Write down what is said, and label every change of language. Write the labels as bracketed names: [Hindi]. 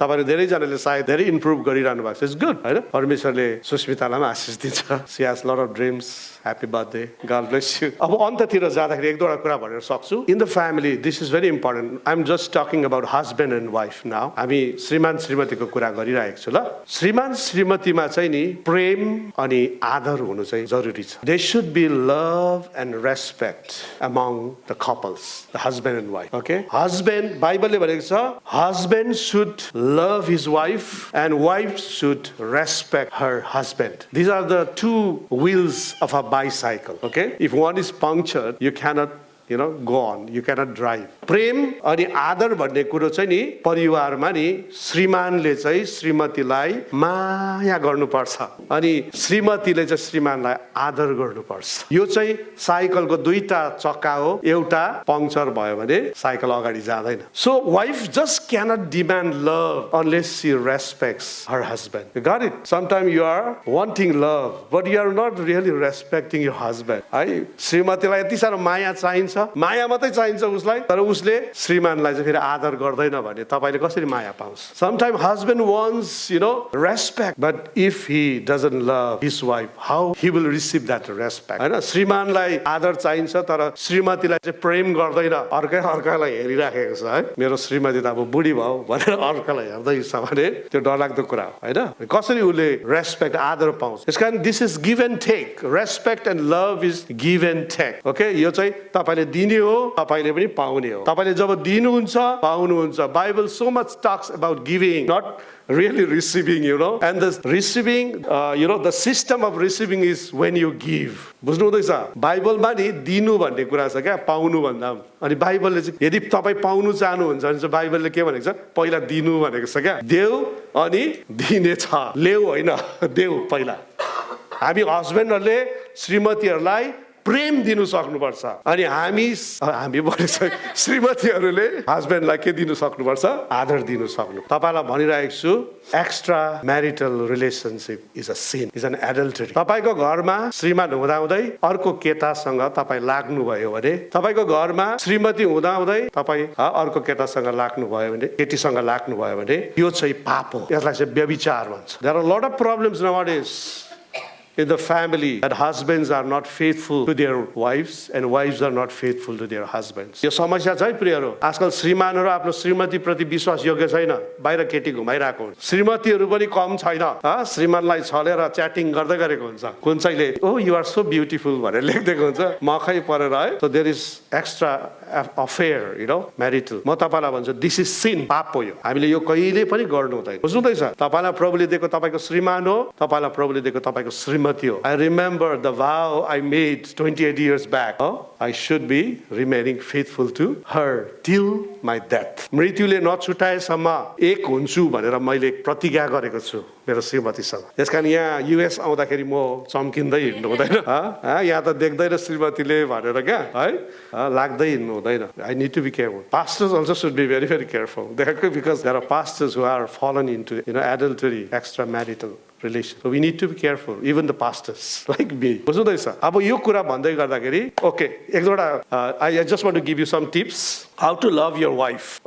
[Nepali] तपाईँहरू धेरैजनाले सायद धेरै इम्प्रुभ गरिरहनु भएको छ। [English] it's good [Nepali] होइन, परमेश्वरले सुस्मितालाई पनि आशिष दिन्छ। [English] She has lot of dreams, happy birthday, God bless you. [Nepali] अब अन्ततिर जाँदाखेरि एक दुईवटा कुरा भनेर सक्छु। [English] In the family this is very important. I am just talking about husband and wife now. [Nepali] हामी श्रीमान श्रीमतीको कुरा गरिरहेको छु ल। श्रीमान श्रीमतीमा चाहिँ नि प्रेम अनि आदर हुनु चाहिँ जरुरी छ। [English] They should be love and respect among the couples, the husband and wife. Okay, husband, [Nepali] बाइबलले भनेको छ [English] Husband should love his wife and wife should respect her husband. These are the two wheels of a bicycle. Okay, if one is punctured, you cannot go on. You cannot drive. [Nepali] प्रेम अनि आदर भन्ने कुरो चाहिँ नि परिवारमा नि श्रीमानले चाहिँ श्रीमतीलाई माया गर्नुपर्छ अनि श्रीमतीले चाहिँ श्रीमानलाई आदर गर्नुपर्छ। यो चाहिँ साइकलको दुईटा चक्का हो, एउटा पंक्चर भयो भने साइकल अगाडि जाँदैन। [English] So wife just cannot demand love unless she respects her husband. You got it? Sometimes you are wanting love, but you are not really respecting your husband. [Nepali] है श्रीमतीलाई यति साह्रो माया चाहिन्छ, माया मात्रै चाहिन्छ उसलाई, तर उसले श्रीमानलाई चाहिँ फेरि आदर गर्दैन भने तपाईले कसरी माया पाउँछ? [English] Sometimes husband wants, respect, but if he doesn't love his wife, how he will receive that respect? [Nepali] हैन श्रीमानलाई आदर चाहिन्छ तर श्रीमतीलाई चाहिँ प्रेम गर्दैन, अर्कालाई हेरिराखेको छ है, मेरो श्रीमती त अब बुढी भयो भनेर अर्कालाई हेर्दैछ भने त्यो डरलाग्दो कुरा हो हैन। कसरी उसले रेस्पेक्ट आदर पाउँछ? यसकारण [English] This is give and take. Respect and love is give and take. [Nepali] Okay, यो चाहिँ तपाईले दिने हो, तपाईले पनि पाउने हो। तपाईले जब दिनुहुन्छ पाउनुहुन्छ। [English] Bible so much talks about giving, not really receiving, and the receiving, the system of receiving is when you give. [Nepali] बुझ्नु हुँदैछ? बाइबलमा नि दिनु भन्ने कुरा छ क्या, पाउनु भन्दा। अनि बाइबलले चाहिँ यदि तपाईँ पाउनु चाहनुहुन्छ भने चाहिँ बाइबलले के भनेको छ? पहिला दिनु भनेको छ क्या। देऊ अनि दिने छ, लेऊ होइन, देऊ पहिला। हामी हस्बेन्डहरूले श्रीमतीहरूलाई प्रेम दिनु सक्नुपर्छ अनि हामी भनेको श्रीमतीहरूले हस्बेन्डलाई के दिनु सक्नुपर्छ? आदर दिनु सक्नु। तपाईलाई भनिरहेको छु, [English] Extra marital relationship is a sin, is an adultery. [Nepali] तपाईको घरमा श्रीमान हुँदाहुँदै अर्को केटासँग तपाईँ लाग्नुभयो भने, तपाईको घरमा श्रीमती हुँदाहुँदै तपाईँ अर्को केटासँग लाग्नुभयो भने, केटीसँग लाग्नुभयो भने यो चाहिँ पाप हो। यसलाई चाहिँ व्यभिचार भन्छ। [English] There are lot of problems nowadays in the family that husbands are not faithful to their wives and wives are not faithful to their husbands. [Nepali] यो समस्या छ है प्रियहरू। आजकल श्रीमानहरू आफ्नो श्रीमती प्रति विश्वास योग्य छैन, बाहिर केटी घुमाइरहेको हुन्छ। श्रीमतीहरू पनि कम छैन, श्रीमानलाई छलेर च्याटिङ गर्दै गरेको हुन्छ। कुन चाहिँले [English] oh you are so beautiful [Nepali] भनेर लेखिदिएको हुन्छ, मखै परेर है। [English] So there is extra affair, marital। [Nepali] म तपाईलाई भन्छु [English] this is sin, [Nepali] पाप हो यो। हामीले यो कहिले पनि गर्नु हुँदैन। बुझ्नुहुँदैछ? तपाईलाई प्रभुले दिएको तपाईको श्रीमान हो, तपाईलाई प्रभुले दिएको तपाईको श्रीमती हो। [English] I remember the vow I made 28 years back. I should be remaining faithful to her till my death. [Nepali] मृत्युले नछुटाएसम्म एक हुन्छु भनेर मैले प्रतिज्ञा गरेको छु मेरो श्रीमतीसँग। त्यसकारण यहाँ युएस आउँदाखेरि म चम्किँदै हिँड्नु हुँदैन, यहाँ त देख्दैन श्रीमतीले भनेर क्या है, लाग्दै हिँड्नु हुँदैन। [English] I need to be careful. Pastors also should be very, very careful. Because there are pastors who are fallen into adultery, extramarital relation. So we need to be careful, even the pastors like me. [Nepali] बुझ्नुहुँदैछ? अब यो कुरा भन्दै गर्दाखेरि okay, एक दुईवटा [English] I just want to give you some tips how to love your wife.